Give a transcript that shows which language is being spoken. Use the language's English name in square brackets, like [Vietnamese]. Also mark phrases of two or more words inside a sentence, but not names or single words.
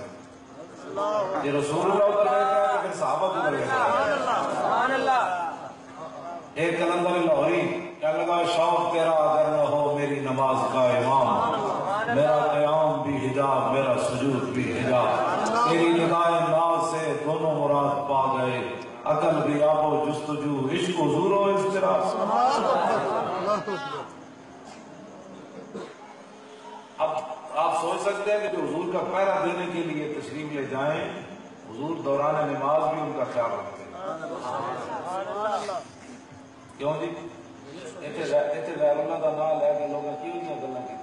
[Urdu] یہ رسول اللہ ادھر دیکھ رہے ہیں تو پھر صحابہ کدھر دیکھ رہے ہیں؟ ایک کلندر لاہوری کہنے لگا شوق تیرا اگر نہ ہو میری نماز کا امام، میرا قیام بھی حجاب میرا سجود بھی حجاب، تیری ندائے ناز سے دونوں مراد پا گئے، عقل بھی آب و جستجو عشق حضور و اضطراب. اب آپ سوچ سکتے ہیں کہ جو حضور کا پہرا دینے کے لیے تشریف لے جائیں، حضور دوران نماز بھی ان کا خیال رکھتے ہیں. کیوں جی؟ اتنے غیر اللہ کا نام لے کے لوگ کیوں نہیں گلا کی؟